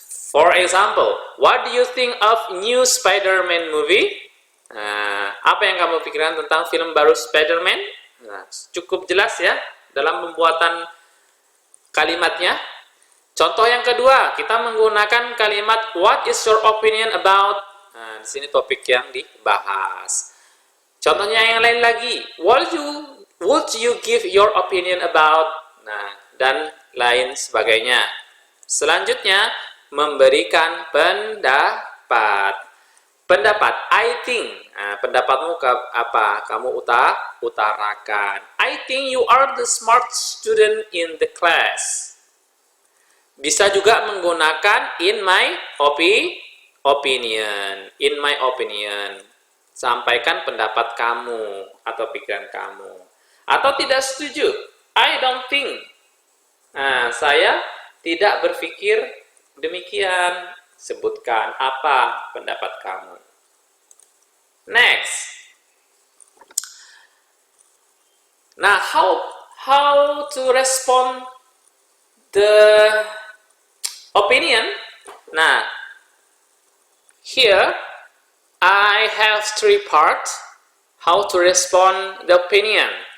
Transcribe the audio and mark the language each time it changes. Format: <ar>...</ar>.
<en>For example, what do you think of new Spider-Man movie?</en> <id>Nah, apa yang kamu pikirkan tentang film baru Spider-Man? Nah, cukup jelas ya dalam pembuatan kalimatnya. Contoh yang kedua, kita menggunakan kalimat</id> <en>what is your opinion about?</en> <id>Nah, di sini topik yang dibahas. Contohnya yang lain lagi,</id> <en>would you give your opinion about?</en> <id>Nah, dan lain sebagainya. Selanjutnya, memberikan pendapat. Pendapat,</id> <en>I think.</en> <id>Nah, pendapatmu apa? Kamu utarakan.</id> <en>I think you are the smart student in the class.</en> <id>Bisa juga menggunakan</id> <en>in my opinion. In my opinion.</en> <id>Sampaikan pendapat kamu atau pikiran kamu. Atau tidak setuju.</id> <en>I don't think.</en> <id>Nah, saya tidak berpikir demikian. Sebutkan apa pendapat kamu.</id> <en>Next.</en> <id>Nah,</id> <en>how to respond the opinion?</en> <id>Nah,</id> <en>here I have 3 parts. How to respond the opinion.</en>